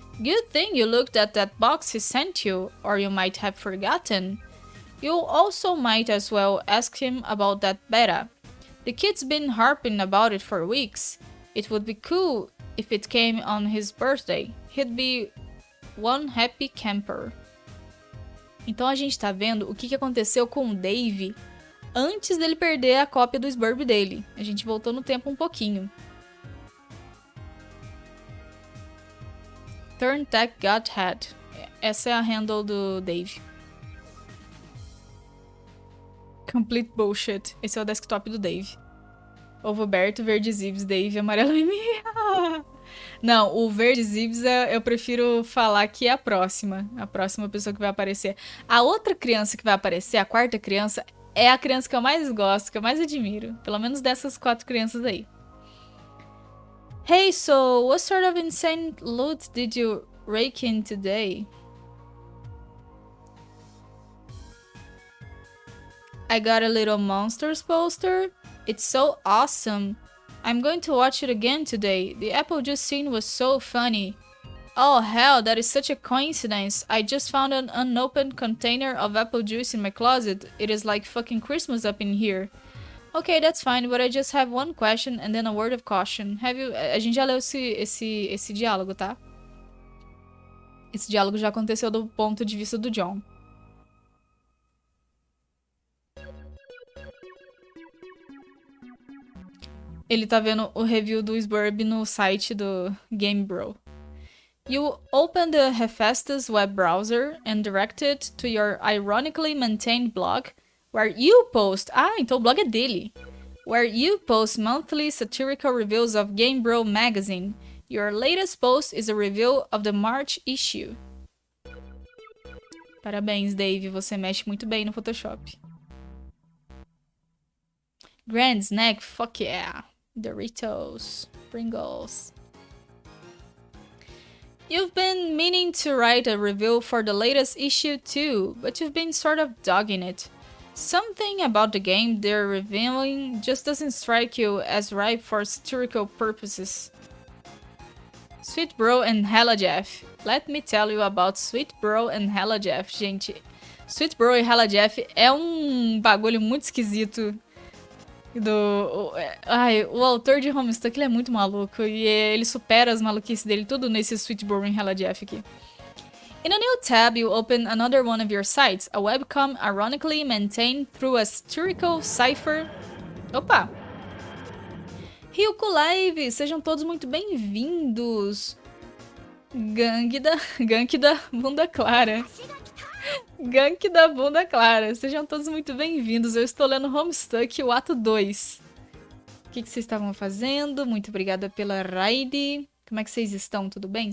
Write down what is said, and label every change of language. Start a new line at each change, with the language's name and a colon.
English: Good thing you looked at that box he sent you, or you might have forgotten. You also might as well ask him about that beta. The kid's been harping about it for weeks. It would be cool if it came on his birthday. He'd be one happy camper.
Portuguese: Então a gente tá vendo o que aconteceu com o Dave antes dele perder a cópia do Sburb dele. A gente voltou no tempo um pouquinho. Turn Tech Got Head. Essa é a handle do Dave.
English: Complete bullshit.
Portuguese: Esse é o desktop do Dave. Ovo aberto, verde zibs, Dave, amarelo mimimi. Não, o verde zibs eu prefiro falar que é a próxima. A próxima pessoa que vai aparecer. A outra criança que vai aparecer, a quarta criança, é a criança que eu mais gosto, que eu mais admiro. Pelo menos dessas 4 crianças aí.
English: Hey, so what sort of insane loot did you rake in today? I got a little Monsters poster. It's so awesome. I'm going to watch it again today. The apple juice scene was so funny. Oh hell, that is such a coincidence. I just found an unopened container of apple juice in my closet. It is like fucking Christmas up in here. Okay, that's fine, but I just have one question and then a word of caution.
Portuguese: A gente já leu esse diálogo, tá? Esse diálogo já aconteceu do ponto de vista do John. Ele tá vendo o review do Sburb no site do Game Bro.
English: You open the Hephaestus web browser and direct it to your ironically maintained blog, where you post...
Portuguese: Ah, então o blog é dele.
English: Where you post monthly satirical reviews of Game Bro magazine. Your latest post is a review of the March issue.
Portuguese: Parabéns, Dave. Você mexe muito bem no Photoshop.
English: Grand Snack, fuck yeah. Doritos, Pringles. You've been meaning to write a review for the latest issue too, but you've been sort of dogging it. Something about the game they're reviewing just doesn't strike you as ripe for satirical purposes. Sweet Bro and Hella Jeff. Let me tell you about Sweet Bro and Hella Jeff,
Portuguese: gente. Sweet Bro e Hella Jeff é um bagulho muito esquisito. O autor de Homestuck, ele é muito maluco. E ele supera as maluquices dele tudo nesse Sweet Bro and Hella Jeff aqui.
English: In a new tab, you open another one of your sites, a webcam ironically maintained through a satirical cipher.
Portuguese: Opa! Ryuko Live, sejam todos muito bem-vindos. Gank da bunda clara. Gank da bunda clara. Sejam todos muito bem-vindos. Eu estou lendo Homestuck, o ato 2. O que vocês estavam fazendo? Muito obrigada pela raid. Como é que vocês estão? Tudo bem?